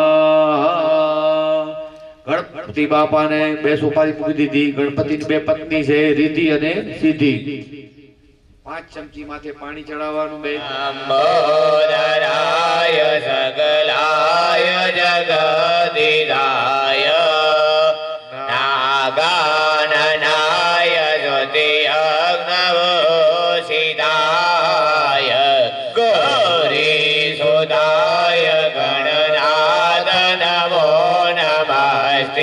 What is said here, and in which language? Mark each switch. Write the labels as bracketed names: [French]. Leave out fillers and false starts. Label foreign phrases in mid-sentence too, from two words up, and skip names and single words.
[Gujarati] ગણપતિ બાપા ને બે સોપારી મૂકી દીધી। ગણપતિ બે પત્ની છે રિદ્ધિ અને સિદ્ધિ। 5 ચમચી માથે પાણી ચઢાવાનું છે। [Sanskrit] अंबोदराय सकलाय जगदिदाय नागाननाय ज्योतिर्नवोषिताय गौरीसुताय गणनाथ नमो नमस्ते।